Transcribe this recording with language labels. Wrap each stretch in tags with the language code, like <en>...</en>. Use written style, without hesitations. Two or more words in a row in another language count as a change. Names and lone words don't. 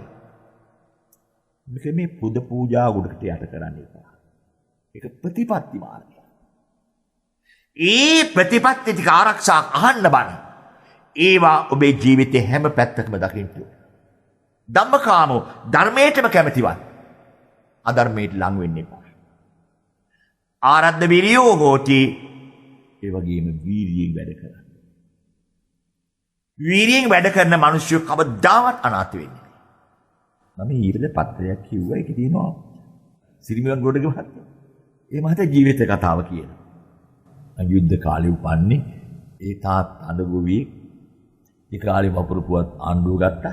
<si>මේක මේ පුද පූජා ගොඩකට යට කරන්න එපා. ඒක ප්‍රතිපත්ති මාර්ගය. ඒ ප්‍රතිපත්ති ටික ආරක්ෂා අහන්න බෑ. ඒවා ඔබේ ජීවිතේ හැම පැත්තකම දකින්න ඕන. ධම්මකාමෝ ධර්මයටම කැමතිවත් අධර්මයට ලං වෙන්න එපා.</si> <pi>ආරද්ධ විරියෝ හෝති.</pi> <si>ඒ වගේම වීරියෙන් වැඩ කරන්න. වීරියෙන් වැඩ කරන මිනිස්සු කවදාවත් අනාථ වෙන්නේ නැහැ. මම ඊළඟ පත්‍රයක් කිව්වා ඒකේ තියෙනවා සිරිමෙන් ගොඩගේ මහත්තයා. ඒ මහත්තයා ජීවිත කතාව කියනවා. යුද්ධ කාලේ උපන්නේ ඒ තාත් අඬගොවි ඒ කාලේ වපුරුපුවත් ආණ්ඩුව ගත්තා.</si>